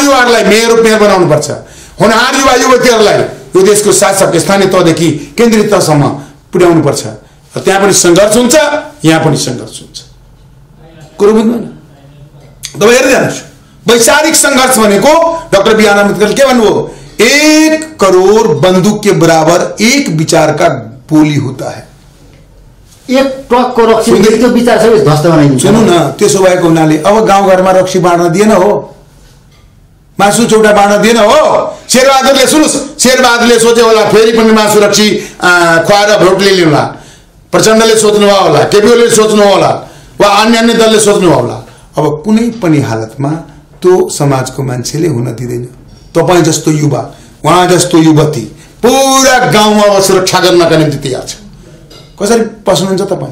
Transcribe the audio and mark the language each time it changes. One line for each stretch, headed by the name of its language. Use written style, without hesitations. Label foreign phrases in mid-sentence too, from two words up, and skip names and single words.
Nepali: युवाहरूलाई मेयर बनाउनुपर्छ होनहार युवा युवतीहरूलाई यो देशको शासक स्थानीय तहदेखि केन्द्रीय तहसम्म पुर्याउनुपर्छ त्यहाँ पनि सङ्घर्ष हुन्छ यहाँ पनि सङ्घर्ष हुन्छ कुरो बुझ्नु न तपाईँ हेर्दै जानुहोस् वैचारिक सङ्घर्ष भनेको डाक्टर बी आर अम्बेडकरले के भन्नुभयो
Hindi: 1 करोड़ बंदूक के बराबर एक विचार का बोली होता है
Nepali: एक टकको रक्सी त्यो विचार सबै ध्वस्त बनाइदिन्छ सुन्नु न त्यसो भएको हुनाले अब गाउँघरमा रक्सी बाँड्न दिएन हो मासु चौटा बाँड्न दिएन हो शेरबहादुरले सुन्नुस् शेरबहादुरले सोचे होला फेरि पनि मासु रक्सी खुवाएर भोट लिएला प्रचण्डले सोच्नुभयो होला केपीओले सोच्नु होला वा अन्य दलले सोच्नु होला अब कुनै पनि हालतमा त्यो समाजको मान्छेले हुन दिँदैन तपाईं जस्तो युवा उहाँ जस्तो युवती पूरा गाउँमा अब सुरक्षा गर्नका निम्ति तयार छ कसरी पस्नुहुन्छ तपाईं